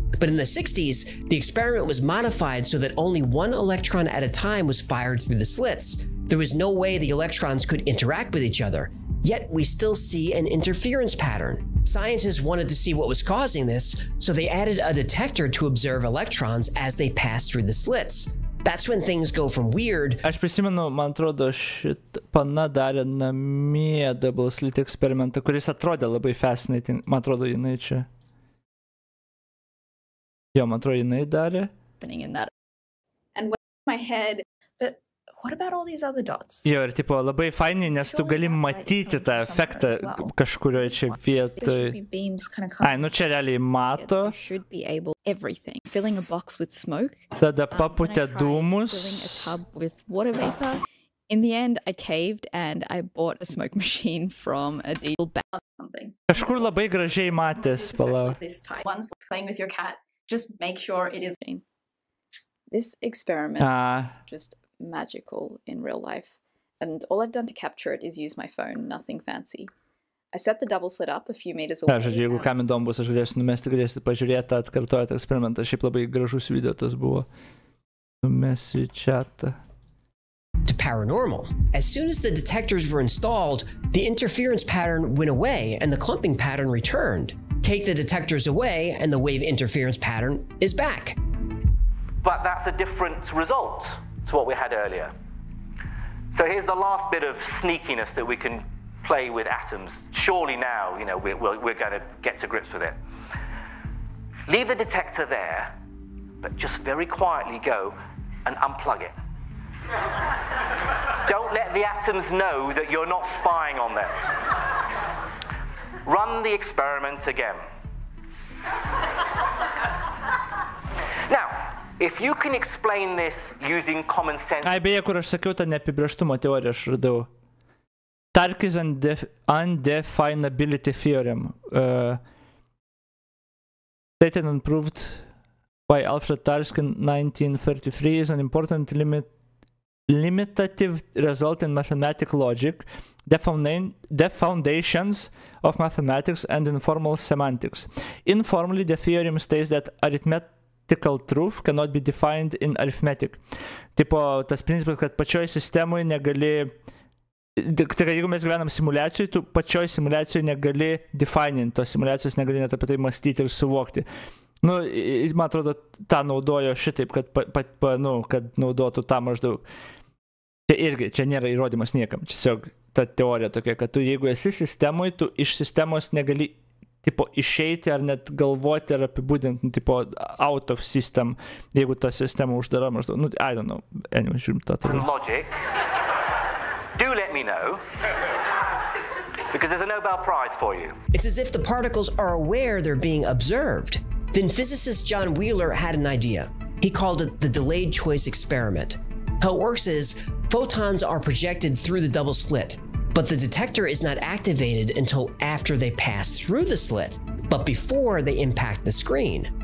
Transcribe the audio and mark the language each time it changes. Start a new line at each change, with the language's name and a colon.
English: But in the 60s, the experiment was modified so that only one electron at a time was fired through the slits. There was no way the electrons could interact with each other, yet we still see an interference pattern. Scientists wanted to see what was causing this, so they added a detector to observe electrons as they pass through the slits. That's when things go from weird.
Lithuanian: Aš prisimenu, man atrodo, pana darė namie double slit eksperimentą, kuris atrodė labai
English: fascinating.
Lithuanian: Man atrodo, jinai čia. Jo, man atrodo, jinai darė.
English: In that. And in my head, but what about all these other dots?
Lithuanian: Jo, ir tipo, labai fainai, nes tu gali matyti tą efektą kažkurioje čia vietoje. Ai, nu čia realiai mato.
English: Everything. Filling a box with smoke.
Lithuanian: Tada paputė dūmus.
English: Filling a tub with water vapor. In the end, I caved and I bought a smoke machine from a deal bag or something.
Lithuanian: Kažkur labai gražiai matės, palauk.
English: Once playing with your cat, just make sure it is. This experiment is just magical in real life. And all I've done to capture it is use my phone, nothing fancy. I set the double slit up a few meters away.
Lithuanian: Žodžiu, jeigu kam įdomu bus, aš galėsiu numesti, galėsite pažiūrėti, atkartojate eksperimentą. Šiaip labai gražus video tas buvo. Numesiu į chatą.
English: To paranormal. As soon as the detectors were installed, the interference pattern went away and the clumping pattern returned. Take the detectors away and the wave interference pattern is back. But that's a different result to what we had earlier. So here's the last bit of sneakiness that we can play with atoms. Surely now, you know, we're going to get to grips with it. Leave the detector there, but just very quietly go and unplug it. Don't let the atoms know that you're not spying on them. Run the experiment again. Now, if you can explain this using common sense...
Lithuanian: Ai, beje, kur aš sakiau, tą neapibrėžtumo teoriją aš radau.
English: Tarki's undefinability theorem, stated and proved by Alfred Tarski in 1933, is an important limitative result in mathematical logic, the foundations of mathematics and informal semantics. Informally, the theorem states that arithmetical truth cannot be defined in arithmetic.
Lithuanian: Tipo, tas principas, kad pačioj sistemoje negali... Tai jeigu mes gyvenam simuliacijoj, tu pačioj simuliacijoj negali defininti, tos simuliacijos negali net apie tai mąstyti ir suvokti. Nu, man atrodo, tą naudojo šitaip, kad naudotų tą maždaug. Čia irgi, čia nėra įrodymas niekam, tiesiog ta teorija tokia, kad tu jeigu esi sistemoje, tu iš sistemos negali tipo išeiti ar net galvoti ar apibūdinti, tipo
English: out of system,
Lithuanian: jeigu ta sistema uždara maždaug. Nu,
English: I don't know, anyway,
Lithuanian: žiūrim tą tada.
English: Logic. Do let me know, because there's a Nobel Prize for you. It's as if the particles are aware they're being observed. Then physicist John Wheeler had an idea. He called it the delayed choice experiment. How it works is, photons are projected through the double slit, but the detector is not activated until after they pass through the slit, but before they impact the screen.